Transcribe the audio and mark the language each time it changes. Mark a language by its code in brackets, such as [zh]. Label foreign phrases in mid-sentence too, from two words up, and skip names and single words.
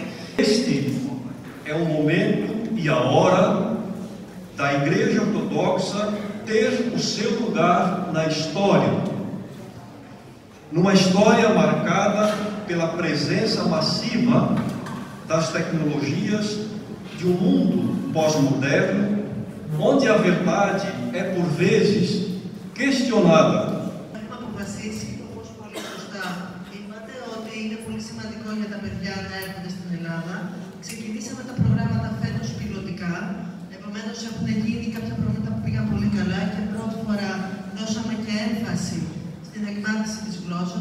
[pt] Este é o momento e a hora da Igreja Ortodoxa ter o seu lugar na história. Numa história marcada pela presença massiva das tecnologias de um mundo pós-moderno, onde a verdade é por vezes questionada. [el] Έχουμε αποφασίσει, όπως πολύ σωστά είπατε, ότι είναι πολύ σημαντικό για τα παιδιά να έρχονται στην Ελλάδα. Ξεκινήσαμε τα προγράμματα φέτος πιλωτικά, επομένως έχουν γίνει κάποια προγράμματα που πήγαν πολύ καλά και πρώτη φορά δώσαμε και έμφαση στην εκμάθηση της γλώσσας.